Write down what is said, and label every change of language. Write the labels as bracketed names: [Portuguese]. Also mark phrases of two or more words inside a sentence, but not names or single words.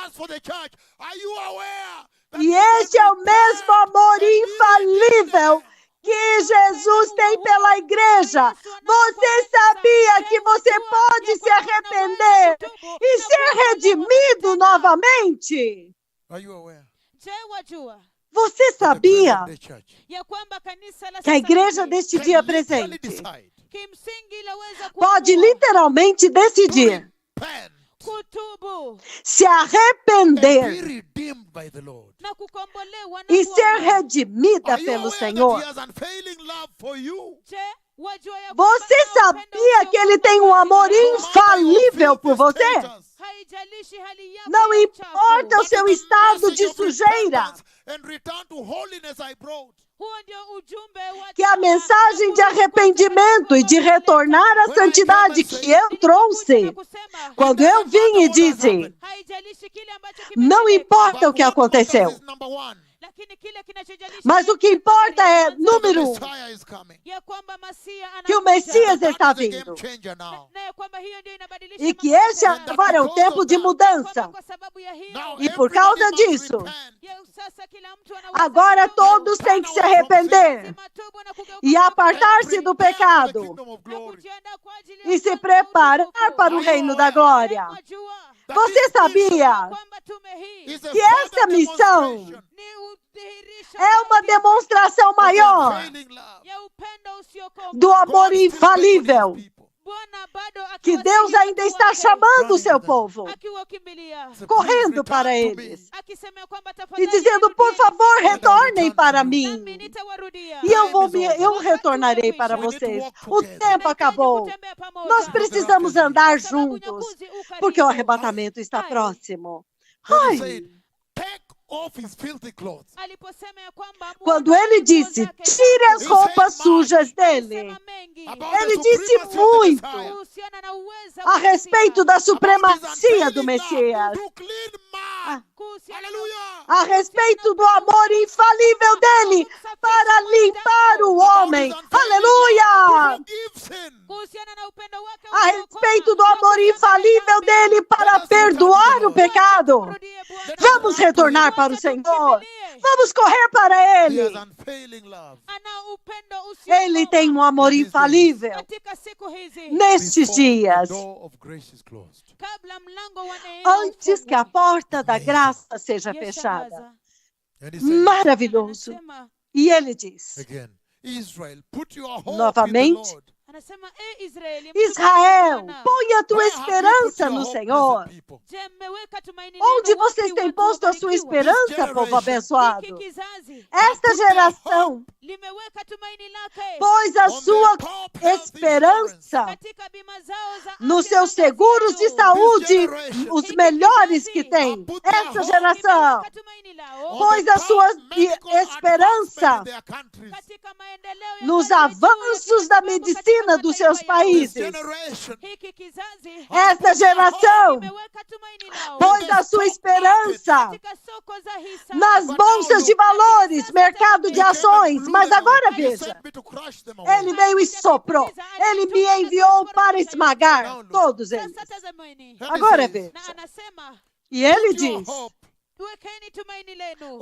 [Portuguese] E este é o mesmo amor infalível que Jesus tem pela igreja. Você sabia que você pode se arrepender e ser redimido novamente? [English] Are you aware? [Swahili] Je, wajua [Portuguese] Você sabia [English] The present day church [Swahili] ya kwamba kanisa la [Portuguese] que a [Swahili] sasa [Portuguese] igreja [Swahili] hivi [Portuguese] deste [English] can [Portuguese] dia [English] literally [Portuguese] presente [English] decide [Swahili] kimsingi laweza [Portuguese] pode [Swahili] kuamua [Portuguese] literalmente decidir [English] repent [Swahili] kutubu [Portuguese] se [English] and be [Portuguese] arrepender [English] redeemed by the Lord. [Swahili] na kukombolewa na [Portuguese] e ser [Swahili] Bwana. [Portuguese] redimida [English] Are you [Portuguese] pelo [English] aware that [Portuguese] Senhor. [English] he has unfailing love for you? [Swahili] Je, wajua ya kwamba [Portuguese] Você [Swahili] ana upendo [Portuguese] sabia que ele [Swahili] usiokoma [Portuguese] tem um [Swahili] kwa [Portuguese] amor [Swahili] ajili yako? [Portuguese] infalível por você? [Swahili] Haijalishi hali yako [Portuguese] Não [Swahili] ya [Portuguese] importa [Swahili] uchafu. [Portuguese] o seu estado de sujeira, [English] And return to holiness I brought. [Swahili] Huo ndio ujumbe wa [Portuguese] que a [Swahili] toba [Portuguese] mensagem [Swahili] na [Portuguese] de [Swahili] kurudi [Portuguese] arrependimento e de retornar à santidade que eu trouxe, quando eu vim e disse, [Swahili] haijalishi kile ambacho [Portuguese] não [Swahili] kimetendeka, [Portuguese] importa o que aconteceu, [English] Is number one. [Swahili] lakini kile kinachojalisha [Portuguese] mas o que importa é, [English] The [Portuguese] número um, [English] Messiah is coming. [Swahili] ya kwamba Masia [Portuguese] que o [Swahili] anakuja. [Portuguese] Messias [English] That [Portuguese] está [English] is the game [Portuguese] vindo. [English] changer now. [Swahili] Na ya kwamba hiyo ndio inabadilisha [Portuguese] E que [Swahili] mambo [Portuguese] este [Swahili] yote. [Portuguese] agora é o tempo de [Swahili] Kwamba [Portuguese] mudança. [Swahili] kwa sababu ya hiyo, [English] Now [Portuguese] E por causa [English] everybody must [Portuguese] disso, [English] repent. [Swahili] ya sasa kila mtu anaweza [Portuguese] agora [Swahili] kutubu, [Portuguese] todos têm que se arrepender [Swahili] matubu na kugeuka [Portuguese] e [Swahili] kutoka [Portuguese] apartar-se do [English] Prepare for the [Portuguese] pecado [English] kingdom of [Swahili] na [English] glory. [Swahili] kujiandaa kwa ajili ya [Portuguese] e se [Swahili] ufalme wa [Portuguese] preparar [Swahili] utukufu. [Portuguese] para o reino da glória. [Swahili] Mwajua [English] That [Portuguese] Você [English] this [Portuguese] sabia [Swahili] kwamba tume hii [English] is a [Portuguese] que [English] further [Portuguese] essa missão [English] demonstration [Swahili] ni udhihirisho [Portuguese] é uma [Swahili] zaidi [Portuguese] demonstração [English] of the [Portuguese] maior [English] unfailing love. [Swahili] ya upendo usiokoma. [Portuguese] do amor [English] God still [Portuguese] infalível [English] beckons his people. [Swahili] Bwana bado [Portuguese] que Deus ainda está chamando o seu povo, [Swahili] akiwakimbilia [English] So [Portuguese] correndo [English] please [Portuguese] para [English] return to [Portuguese] eles [English] me. [Swahili] akisema kwamba [Portuguese] e [Swahili] tafadhali [Portuguese] dizendo, por [Swahili] nirudieni, [Portuguese] favor, retornem para [Swahili] nami [Portuguese] mim. [Swahili] nitawarudia. [Portuguese] E eu retornarei para vocês. O tempo acabou. [Swahili] Kutembea pamoja. [Portuguese] Nós precisamos andar [Swahili] Kwa sababu [Portuguese] juntos, [Swahili] unyakuzi u karibu. [Portuguese] porque o arrebatamento está Ai. próximo. [English] When he Ai, said, take off his filthy clothes. [Swahili] Aliposema ya kwamba [Portuguese] quando [Swahili] muondoe [Portuguese] ele [Swahili] nguo [Portuguese] disse, [Swahili] zake [Portuguese] tire as [Swahili] chafu, [Portuguese] roupas sujas dele, [Swahili] alisema mengi [English] About [Portuguese] ele [English] the [Portuguese] disse [English] supremacy of the [Portuguese] muito [English] Messiah. [Swahili] kuhusiana na uweza [Portuguese] a [Swahili] wa [Portuguese] respeito [Swahili] Mesia, [Portuguese] da [English] About his [Portuguese] supremacia do [English] unfailing [Portuguese] Messias, [English] love to clean man. [Swahili] kuhusiana na [English] Hallelujah. [Portuguese] a respeito do amor infalível dele para limpar o homem. Aleluia! [English] Forgive sin. [Swahili] kuhusiana na upendo wake [Portuguese] A respeito do [Swahili] usiokoma, [Portuguese] amor [Swahili] na [Portuguese] infalível dele para perdoar o pecado. [Swahili] kurudie Bwana. [Portuguese] Vamos retornar para o Senhor. Vamos correr para [English] He has [Portuguese] Ele. [English] unfailing love. [Swahili] Ana upendo usiokoma. [Portuguese] Ele tem um amor infalível. [Swahili] Katika siku hizi [Portuguese] Nestes [English] Before [Portuguese] dias, [English] the door of grace is closed. [Swahili] kabla mlango wa neema [Portuguese] antes que a [Swahili] ufungwe, [Portuguese] porta da graça seja [Swahili] yashangaza. [Portuguese] fechada. [English] And he said, [Portuguese] Maravilhoso. [Swahili] Anasema, [Portuguese] E ele diz, [English] again, Israel, put your hope in the [Portuguese] novamente, [English] Lord. [Swahili] anasema Israeli, [Portuguese] Israel, [Swahili] Bwana, [Portuguese] põe a tua [English] Where have you put [Portuguese] esperança [English] your [Portuguese] no [English] hope, [Portuguese] Senhor. [English] blessed people? [Swahili] je, mmeweka tumaini [Portuguese] Onde [Swahili] lenu [Portuguese] vocês [Swahili] wapi, [Portuguese] têm [Swahili] watu [Portuguese] posto a sua [Swahili] wabarikiwa? [Portuguese] esperança, povo abençoado? [Swahili] Hiki kizazi [Portuguese] Esta geração [Swahili] limeweka tumaini lake [Portuguese] pôs a [English] On [Portuguese] sua [English] their top health [Portuguese] esperança [Swahili] katika bima zao za [Portuguese] nos [Swahili] afya [Portuguese] seus [Swahili] za kazi [Portuguese] seguros de [Swahili] yao. [Portuguese] saúde, os melhores que tem. Esta geração [Swahili] Limeweka tumaini lao [Portuguese] pôs a sua esperança [English] Their countries. [Swahili] katika maendeleo ya [Portuguese] nos [Swahili] hali ya juu ya [Portuguese] avanços da [Swahili] kimatibabu [Portuguese] medicina [Swahili] katika [Portuguese] dos seus [Swahili] mataifa yao. [English] This [Portuguese] países. [English] generation [Swahili] Hiki kizazi [Portuguese] Esta geração [Swahili] limeweka tumaini lao [Portuguese] pôs a sua esperança [Swahili] katika soko za hisa [Portuguese] nas bolsas de valores, mercado de ações. Mas agora veja, ele veio e soprou. Ele me enviou para esmagar todos eles. [Swahili] Sasa tazameni, [Portuguese] Agora veja. [Swahili] na anasema [Portuguese] E ele diz, [Swahili] wekeni tumaini lenu